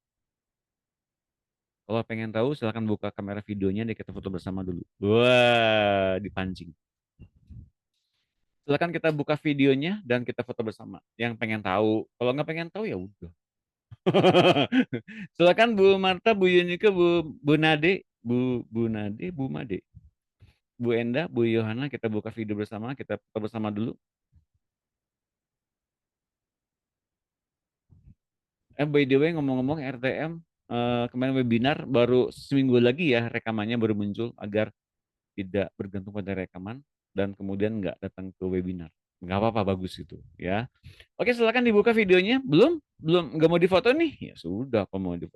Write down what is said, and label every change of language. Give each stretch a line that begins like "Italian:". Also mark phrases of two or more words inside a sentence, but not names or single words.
Indonesian: Kalau pengen tahu, silahkan buka kamera videonya deh, kita foto bersama dulu. Wah, dipancing. Silahkan kita buka videonya dan kita foto bersama. Yang pengen tahu, kalau nggak pengen tahu ya udah. Silakan Bu Marta, Bu Yunika, Bu Nade, Bu Nade, Bu Made, Bu Enda, Bu Yohana, kita buka video bersama, kita foto bersama dulu.
English: By the way,
Indonesian: ngomong-ngomong RTM, kemarin webinar baru seminggu lagi ya rekamannya baru muncul agar tidak bergantung pada rekaman dan kemudian nggak datang ke webinar. Nggak apa-apa, bagus itu ya. Oke, silakan dibuka videonya. Belum nggak mau difoto nih? Ya sudah, kalau mau difoto.